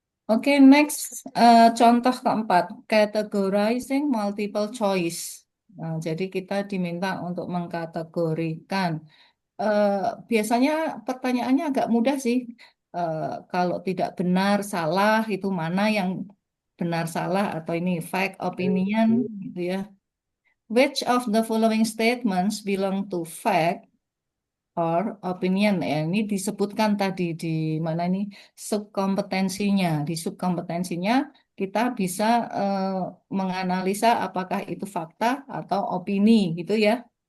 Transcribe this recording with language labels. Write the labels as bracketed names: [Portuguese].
[English] Oke, next [Indonesian] contoh keempat, [English] categorizing multiple choice. [Indonesian] Nah, jadi kita diminta untuk mengkategorikan. Eh, Biasanya pertanyaannya agak mudah sih. Eh, Kalau tidak benar, salah, itu mana yang benar salah atau ini [English] fact, opinion, [Indonesian] gitu ya. [English] Which of the following statements belong to fact or opinion? [Indonesian] Ya, ini disebutkan tadi di mana ini subkompetensinya. Di subkompetensinya kita bisa eh, menganalisa apakah itu fakta atau opini, gitu ya.